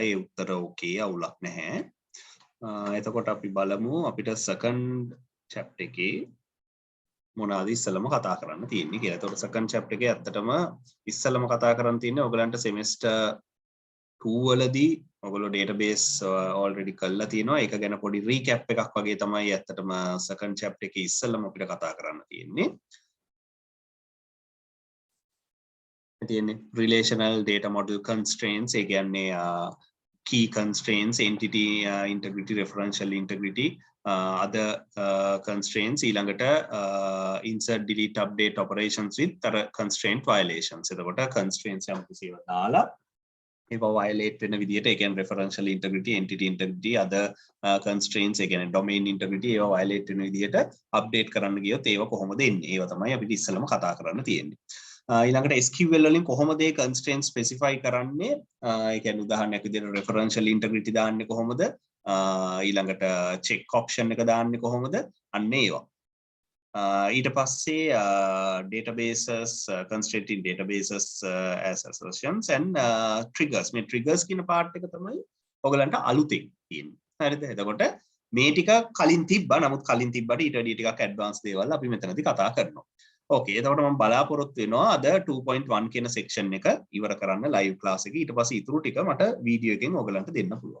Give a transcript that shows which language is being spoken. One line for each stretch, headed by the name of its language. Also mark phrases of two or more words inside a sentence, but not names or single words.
Sinhala: ඒ උත්තර okay අවුලක් නැහැ. එතකොට අපි බලමු අපිට
English: second chapter
Sinhala: එකේ මොනවාද ඉස්සෙල්ලම කතා කරන්න තියෙන්නේ කියලා. එතකොට
English: second chapter
Sinhala: එකේ ඇත්තටම ඉස්සෙල්ලම කතා කරන්න තියෙන්නේ ඔයගලන්ට semester 2 වලදී ඔයගොල්ලෝ
English: database already
Sinhala: කරලා තියෙනවා. ඒක ගැන පොඩි recap එකක් වගේ තමයි ඇත්තටම
English: second chapter
Sinhala: එකේ ඉස්සෙල්ලම අපිට කතා කරන්න තියෙන්නේ.
English: Relational data model constraints,
Sinhala: ඒ කියන්නේ
English: key constraints, entity integrity, referential integrity, other constraints, ඊළඟට insert delete update operations with constraint violations.
Sinhala: එතකොට constraints යම් කිසිව දාලා ඒවා violate වෙන විදිහට, ඒ කියන්නේ
English: referential integrity, entity integrity, other constraints,
Sinhala: ඒ කියන්නේ
English: domain integrity,
Sinhala: ඒවා violate වෙන විදිහට update කරන්න ගියොත් ඒවා කොහොමද එන්නේ? ඒවා තමයි අපිට ඉස්සෙල්ලම කතා කරන්න තියෙන්නේ. ඊළඟට SQL වලින් කොහොමද ඒ
English: constraint specify
Sinhala: කරන්නේ? ඒ කියන්නේ උදාහරණයක් විදිහට
English: referential integrity
Sinhala: දාන්නේ කොහොමද? ඊළඟට
English: check option
Sinhala: එක දාන්නේ කොහොමද? අන්න ඒවා. ඊට පස්සේ
English: databases, constraint in databases as assertions and triggers.
Sinhala: මේ triggers කියන part එක තමයි ඔයගලන්ට අලුතෙන් තියෙන්නේ. හරිද? එතකොට මේ ටික කලින් තිබ්බා. නමුත් කලින් තිබ්බට ඊට වඩා ටිකක් advanced දේවල් අපි මෙතනදී කතා කරනවා. ඕකේ, එතකොට මම බලාපොරොත්තු වෙනවා අද 2.1 කියන section එක ඉවර කරන්න
English: live class
Sinhala: එකේ. ඊට පස්සේ ඊටු ටික මට වීඩියෝ එකෙන් ඔයගලන්ට දෙන්න පුළුවන්.